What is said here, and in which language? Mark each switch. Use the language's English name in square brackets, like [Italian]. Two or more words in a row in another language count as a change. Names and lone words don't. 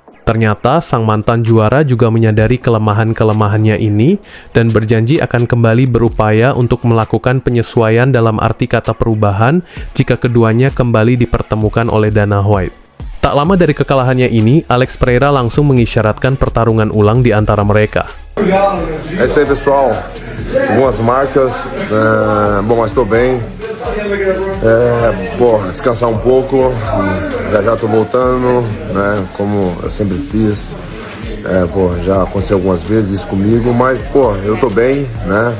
[Indonesian] Ternyata sang mantan juara juga menyadari kelemahan-kelemahannya ini dan berjanji akan kembali berupaya untuk melakukan penyesuaian dalam arti kata perubahan jika keduanya kembali dipertemukan oleh Dana White. Tak lama dari kekalahannya ini, Alex Pereira langsung mengisyaratkan pertarungan ulang di antara mereka. [Portuguese] É isso aí, pessoal. Algumas marcas, bom, mas estou bem. Descansar um pouco, já tô voltando, né, como eu sempre fiz. Já aconteceu algumas vezes isso comigo, mas, eu tô bem, né.